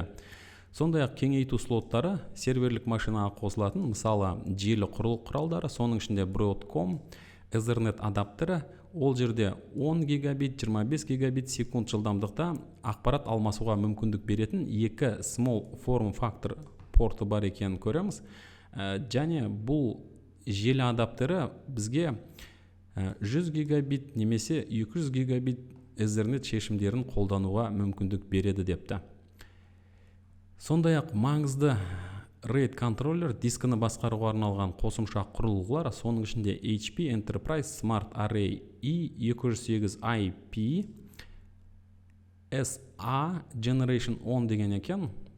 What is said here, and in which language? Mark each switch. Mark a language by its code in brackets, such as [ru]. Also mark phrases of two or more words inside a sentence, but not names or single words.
[kk] Сондай-ақ кеңейту слоттары серверлік машинаға қосылатын, мысалы желі құралдары, соның ішінде Broadcom, Ethernet адаптері, ол жерде 10 гигабит, 25 гигабит секунд жылдамдықта ақпарат алмасуға мүмкіндік беретін екі [en] small form factor [kk] порты бар екенін көреміз. Және бұл желі адаптері бізге 100 гигабит немесе 200 гигабит Ethernet шешімдерін қолдануға мүмкіндік береді депті. Сондай-ақ маңызды RAID контроллер дискіні басқаруға арналған қосымша құрылғылар, соның ішінде HP Enterprise Smart Array E208IP SA Generation 10 деген екен.